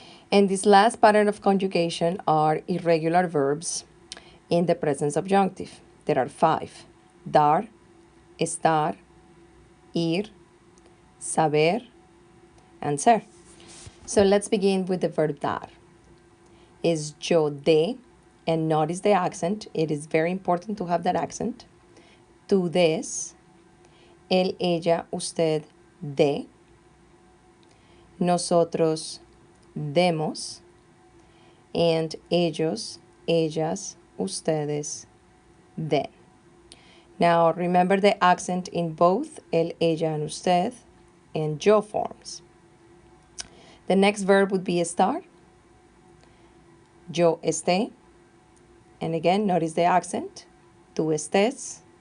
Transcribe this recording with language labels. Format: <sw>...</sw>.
<en>And this last pattern of conjugation are irregular verbs in the present subjunctive. There are 5.</en> <es>Dar, estar, ir, saber, and ser.</es> <en>So let's begin with the verb dar. Is yo de, and notice the accent. It is very important to have that accent.</en> <es>Tú des, él, ella, usted de, nosotros demos, and ellos, ellas, ustedes den.</es> <en>Now remember the accent in both él, ella, and usted and yo forms. The next verb would be estar.</en> <es>Yo esté.</es> <en>And again, notice the accent.</en> <es>Tú estés.</es>